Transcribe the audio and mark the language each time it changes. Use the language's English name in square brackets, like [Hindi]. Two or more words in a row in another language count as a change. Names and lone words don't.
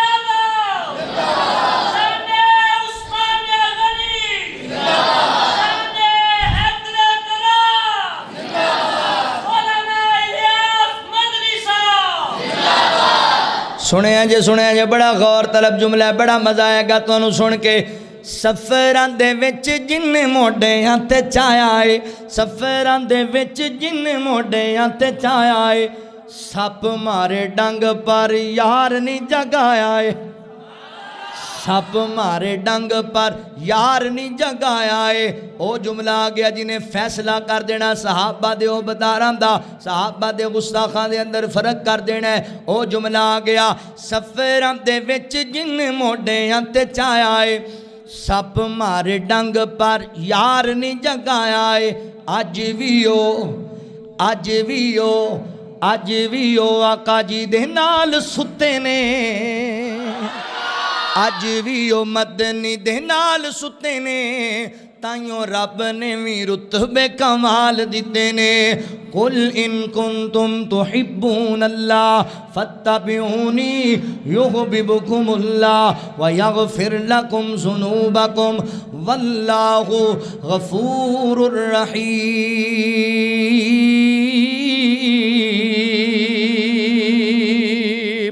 [Punjabi] جے بڑا [Urdu] غور طلب جملہ ہے، بڑا مزہ آئے گا [Punjabi] تو انہوں سن کے۔ سفران دے وچ جن موڈیاں تے چایا اے، سفران دے وچ جن موڈیاں تے چایا اے، سپ مارے ڈنگ پر یار نہیں جگایا اے، سپ مارے ڈنگ پر یار نہیں جگایا اے۔ او جملہ آ گیا جنہیں فیصلہ کر دینا صحابہ دے او بداران دا، صحابہ دے گستاخان دے اندر فرق کر دینا ہے۔ او جملہ آ گیا سفران دے وچ جن موڈیاں تے چایا اے، سپ مارے ڈنگ پر یار نہیں جگایا اے، اج وی او آقا جی دے نال ستے نے، اج وی او مدنی دے نال ستے نے، تائیوں رب نے بھی رتبے کمال دیتے نے [Arabic] قل ان کنتم تحبون اللہ فاتبعونی یحببکم اللہ ویغفر لکم ذنوبکم واللہ غفور الرحیم۔